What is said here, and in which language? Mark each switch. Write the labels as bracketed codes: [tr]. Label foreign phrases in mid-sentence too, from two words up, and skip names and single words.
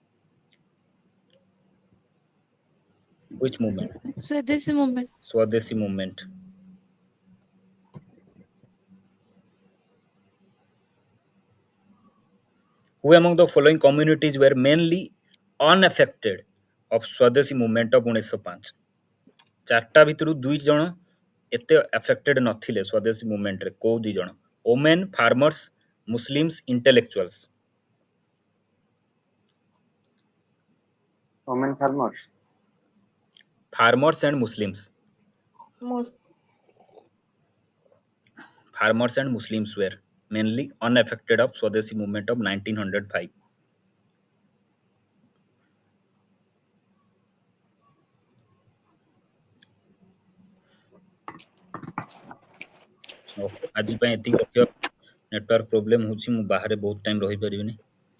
[en] Which movement? Swadeshi movement. Swadeshi movement. Who among the following communities were mainly unaffected of Swadeshi movement of 1905? [or] ଚାରିଟା ଭିତରୁ ଦୁଇ ଜଣ ଏତେ ଆଫେକ୍ଟେଡ୍ ନଥିଲେ ସ୍ୱଦେଶୀ ମୁଭମେଣ୍ଟରେ। କୋଉ ଦୁଇ ଜଣ? [en] Women, farmers, Muslims, intellectuals. Women farmers. Farmers and Muslims. Mus- Farmers and Muslims were mainly unaffected of Swadeshi movement of 1905. [or] ଆଜି ପାଇଁ ଏତିକି ରଖିବା। [en] network problem [or] ହେଉଛି, ମୁଁ ବାହାରେ ବହୁତ ଟାଇମ୍ ରହିପାରିବିନି।